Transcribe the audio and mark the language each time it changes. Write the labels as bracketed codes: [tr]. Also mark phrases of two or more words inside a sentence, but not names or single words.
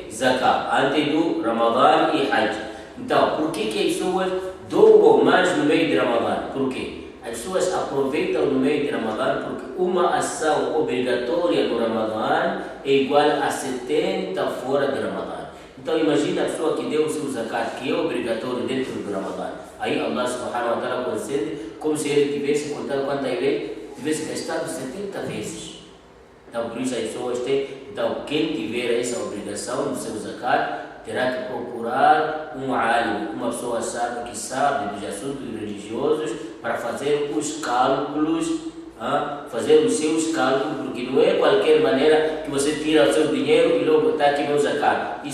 [pt] Zakat, antes do Ramadã e Hajj. Então, por que as pessoas doam mais no meio de Ramadã? Por quê? As pessoas aproveitam no meio de Ramadã porque uma ação obrigatória no Ramadã é igual a 70 fora de Ramadã. Então imagina a pessoa que deu o seu zakat, que é obrigatório dentro do Ramadã. Aí [ar] الله سبحانه وتعالى [pt] concede como se ele tivesse contado quantas vezes, tivesse gastado 70 vezes. Então por isso as pessoas têm, então quem tiver essa obrigação do seu zakat, terá que procurar um alim, uma pessoa sábia que sabe dos assuntos religiosos, para fazer os cálculos, fazer os seus cálculos, porque não é qualquer maneira que você tira o seu dinheiro e logo está aqui no zakat.